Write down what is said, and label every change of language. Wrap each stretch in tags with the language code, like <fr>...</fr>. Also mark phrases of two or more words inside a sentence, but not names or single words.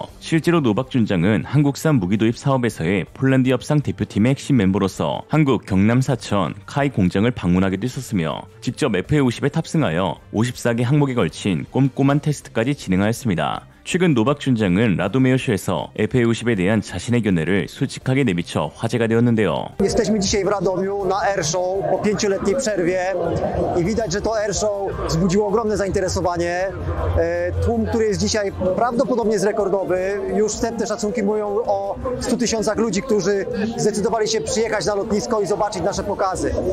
<ko>실제로 노박 중장은 한국산 무기 도입 사업에서의 폴란드 협상 대표팀의 핵심 멤버로서 한국 경남 사천 카이 공장을 방문하기도 했었으며 직접 FA-50에 탑승하여 54개 항목에 걸친 꼼꼼한 테스트까지 진행하였습니다. 최근 노박 중장은 라도메어쇼에서 FA-50에 대한 자신의 견해를 솔직하게 내비쳐 화제가 되었는데요.</ko> <pl>Jesteśmy dzisiaj w Radomiu na Airshow po 5-letniej przerwie i widać, że to Airshow wzbudziło ogromne zainteresowanie. Tłum, który jest dzisiaj prawdopodobnie jest rekordowy. Już wstępne szacunki mówią o 100 000 ludzi, którzy zdecydowali się przyjechać na lotnisko i zobaczyć nasze pokazy.</pl>